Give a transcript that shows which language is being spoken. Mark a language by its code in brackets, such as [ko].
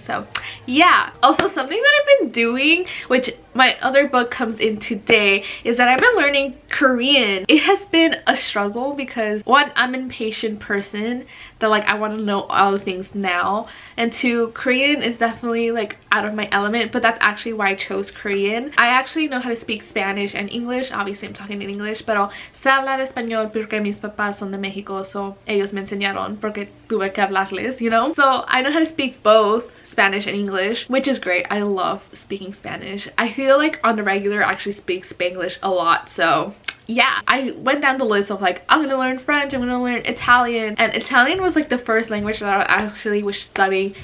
[en] So yeah, also something that I've been doing, which my other book comes in today, is that I've been learning Korean. It has been a struggle, because 1, I'm an impatient person that like I want to know all the things now, and 2, Korean is definitely like out of my element, but that's actually why I chose Korean. I actually know how to speak Spanish and English. Obviously I'm talking in English, [es] pero sé hablar español porque mis papás son de Mexico, so ellos me enseñaron porque tuve que hablarles, [en] you know? So I know how to speak both Spanish and English, which is great. I love speaking Spanish. I feel like on the regular I actually speak Spanglish a lot, so yeah, I went down the list of like, I'm gonna learn French, I'm gonna learn Italian, and Italian was like the first language that I actually was studying.